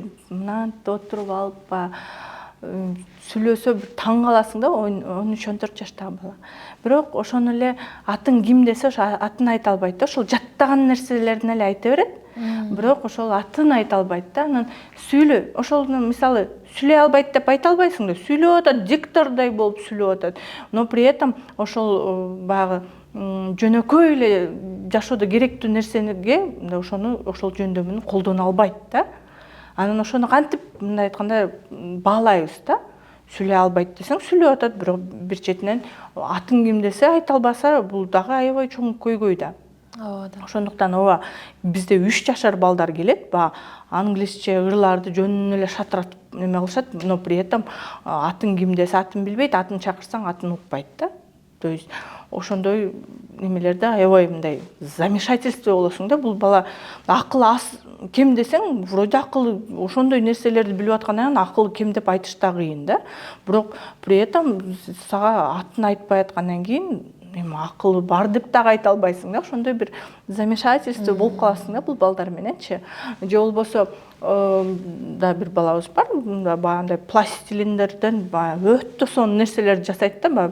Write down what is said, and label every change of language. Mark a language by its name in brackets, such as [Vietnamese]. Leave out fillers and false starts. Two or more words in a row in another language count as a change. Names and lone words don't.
[Kyrgyz] Мынантип отуруп алып сүйлөсө бир таң каласың да, 13-14 жаштагы бала. Бирок ошону эле атын ким десе ошо атын айта албайт да. Ошол жаттаган нерселерин эле айта берет. Бирок ошол атын айта албайт да. Анан сүйлөй. Ошолну мисалы сүйлөй албайт деп айта албайсың да. Сүйлөп атат, диктордой болуп сүйлөп атат. [Russian] Но при этом [Kyrgyz] ошол баягы жөнөкөй эле жашоодо керектүү нерсеге ошол жөндөмүн колдоно албайт да. Анан ошону кантип мындай айтканда баалайбыз да. Сүйлөй албайт десең сүйлөп атат, бирок бир четинен атын ким десе айта албаса, бул дагы аябай чоң көйгөй да. Ошондуктан ооба бизде 3 жашар балдар келет, англисче ырларды жөнүнөн эле шатыратып неме кылышат, [Russian] но при этом [Kyrgyz] атын ким десе атын билбейт, атын чакырсаң атын укпайт да. [Russian] То есть [Kyrgyz] ошондой немелерде аябай мындай замешательство болосуң да. Бул бала акылы аз кем десең, вроде акылы ошондой нерселерди билип аткандан кийин акылы кем деп айтыш да кыйын да. Бирок [Russian] при этом [Kyrgyz] сага атын айтпай аткандан кийин акылы бар деп дагы айта албайсың да. Ошондой бир замешательство болуп каласың да бул балдар мененчи. Же болбосо да бир балабыз бар, баягындай пластилиндерден өтө сонун нерселерди жасайт да.